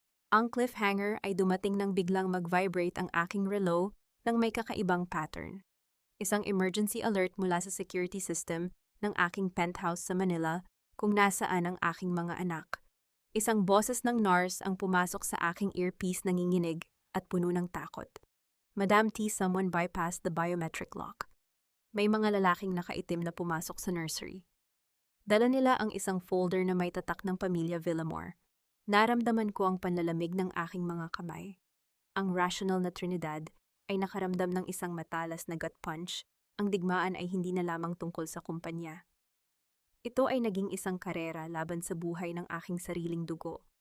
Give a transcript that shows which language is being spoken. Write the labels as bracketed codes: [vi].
[tl] Ang cliffhanger ay dumating nang biglang mag-vibrate ang aking relo ng may kakaibang pattern. Isang emergency alert mula sa security system ng aking penthouse sa Manila kung nasaan ang aking mga anak. Isang boses ng NARS ang pumasok sa aking earpiece, nanginginig at puno ng takot. [en] Madam T, someone bypassed the biometric lock. [tl] May mga lalaking nakaitim na pumasok sa nursery. Dala nila ang isang folder na may tatak ng pamilya Villamor. Naramdaman ko ang panlalamig ng aking mga kamay. Ang rational na Trinidad ay nakaramdam ng isang matalas na gut punch. Ang digmaan ay hindi na lamang tungkol sa kumpanya. Ito ay naging isang karera laban sa buhay ng aking sariling dugo.